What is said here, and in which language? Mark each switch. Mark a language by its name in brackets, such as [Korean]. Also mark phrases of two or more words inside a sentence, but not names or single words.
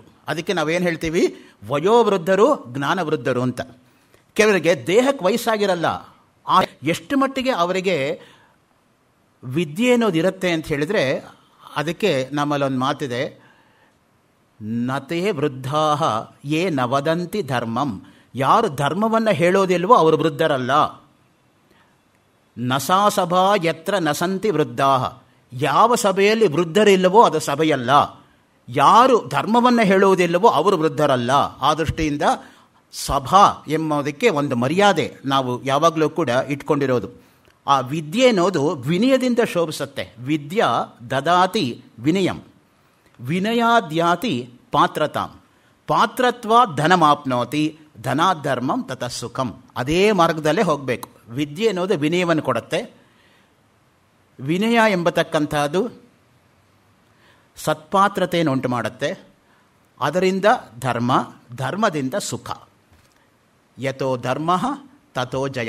[Kannada] ಅದಕ್ಕೆ ನಾವೇನು ಹೇಳ್ತೀವಿ, [Sanskrit] ವಯೋವೃದ್ಧರು ಜ್ಞಾನವೃದ್ಧರು [Kannada] ಅಂತ. ಕೆಲವರಿಗೆ ದೇಹಕ್ಕೆ ವಯಸ್ಸಾಗಿರಲ್ಲ, ಎಷ್ಟು ಮಟ್ಟಿಗೆ ಅವರಿಗೆ ವಿದ್ಯೆ ಅನ್ನೋದು ಇರುತ್ತೆ ಅಂತ ಹೇಳಿದರೆ, ಅದಕ್ಕೆ ನಮ್ಮಲ್ಲೊಂದು ಮಾತಿದೆ, [Sanskrit] ನತೇ ವೃದ್ಧಾ ಯೇ ನ ವದಂತಿ ಧರ್ಮಂ. [Kannada] ಯಾರು ಧರ್ಮವನ್ನು ಹೇಳೋದಿಲ್ವೋ ಅವರು ವೃದ್ಧರಲ್ಲ. [Sanskrit] ನಸಾ ಸಭಾ ಯತ್ರ ನಸಂತಿ ವೃದ್ಧಾ. [Kannada] ಯಾವ ಸಭೆಯಲ್ಲಿ ವೃದ್ಧರಿಲ್ಲವೋ ಅದು ಸಭೆಯಲ್ಲ. ಯಾರು ಧರ್ಮವನ್ನು ಹೇಳುವುದಿಲ್ಲವೋ ಅವರು ವೃದ್ಧರಲ್ಲ. ಆ ದೃಷ್ಟಿಯಿಂದ ಸಭಾ ಎಂಬುದಕ್ಕೆ ಒಂದು ಮರ್ಯಾದೆ ನಾವು ಯಾವಾಗಲೂ ಕೂಡ ಇಟ್ಕೊಂಡಿರೋದು. ಆ ವಿದ್ಯೆ ಅನ್ನೋದು ವಿನಯದಿಂದ ಶೋಭಿಸುತ್ತೆ. [Sanskrit] ವಿದ್ಯಾ ದದಾತಿ ವಿನಯಂ, ವಿನಯಾದ್ಯಾತಿ ಪಾತ್ರತಾಂ, ಪಾತ್ರತ್ವ ಧನಮಾಪ್ನೋತಿ, ಧನಾಧರ್ಮಂ ತತಃ ಸುಖಂ. [Kannada] ಅದೇ ಮಾರ್ಗದಲ್ಲೇ ಹೋಗಬೇಕು. ವಿದ್ಯೆ ಅನ್ನೋದು ವಿನಯವನ್ನು ಕೊಡುತ್ತೆ. ವಿನಯ ಎಂಬತಕ್ಕಂಥದ್ದು ಸತ್ಪಾತ್ರತೆಯನ್ನು ಉಂಟು ಮಾಡುತ್ತೆ. ಅದರಿಂದ ಧರ್ಮ, ಧರ್ಮದಿಂದ ಸುಖ. [Sanskrit] ಯಥೋ ಧರ್ಮ ತಥೋ ಜಯ.